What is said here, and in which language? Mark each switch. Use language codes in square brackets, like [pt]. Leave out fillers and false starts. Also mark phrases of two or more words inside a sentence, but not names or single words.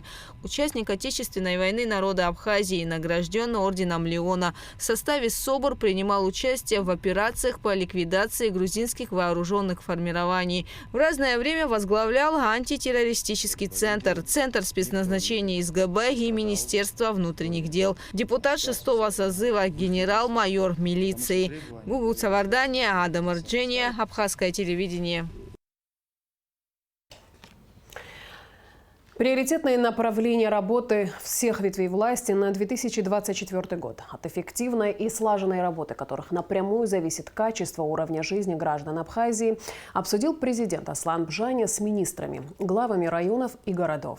[ru] Участник Отечественной войны народа Абхазии, награжден орденом Леона. В составе СОБР принимал участие в операциях по ликвидации грузинских вооруженных формирований. В разное время возглавлял антитеррористический центр, Центр спецназначения СГБ и Министерство внутренних дел. Депутат 6-го созыва, генерал-майор милиции. Гугу Цавардания, Адам Арджения, Абхазское телевидение. Приоритетные направления работы всех ветвей власти на 2024 год. От эффективной и слаженной работы, которых напрямую зависит качество уровня жизни граждан Абхазии, обсудил президент Аслан Бжаня с министрами, главами районов и городов.